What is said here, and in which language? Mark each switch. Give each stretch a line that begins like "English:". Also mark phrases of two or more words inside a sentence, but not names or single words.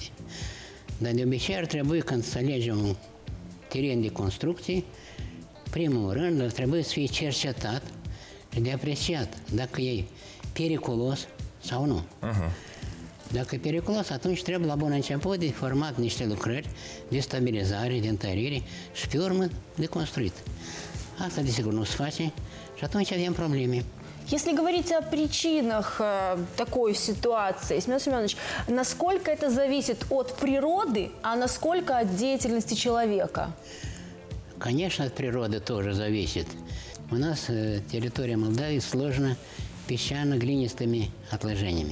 Romanian: Dar de obicei ar trebui, când să alegem un teren de construcții, primul rând ar trebui să fie cercetat și de apreciat dacă e periculos sau nu. Dacă e periculos, atunci trebuie la bun început de format niște lucrări de stabilizare, de întărire și pe urmă de construit. Asta desigur nu se face și atunci avem probleme.
Russian: Если говорить о причинах такой ситуации, Семен Семенович, насколько это зависит от природы, а насколько от деятельности человека? Конечно, от природы тоже зависит. У нас территория Молдавии сложена песчано-глинистыми отложениями.